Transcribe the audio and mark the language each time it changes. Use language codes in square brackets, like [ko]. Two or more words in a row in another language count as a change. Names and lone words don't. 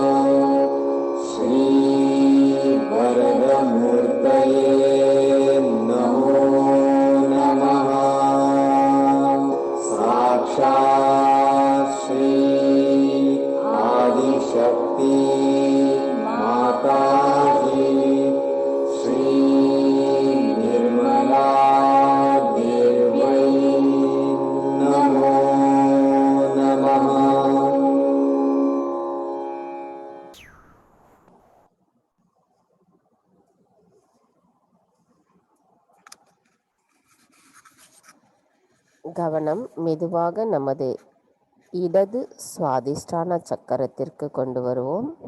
[sa] श्रीवरदमूर्तये नमो नमः साक्षात् श्री आदिशक्ति माताजी श्री निर्मला देव्यै नमो नमः। [ta] கவனம் மெதுவாக நமது இடது சுவாதிஷ்டான சக்கரத்திற்கு கொண்டு வருவோம்.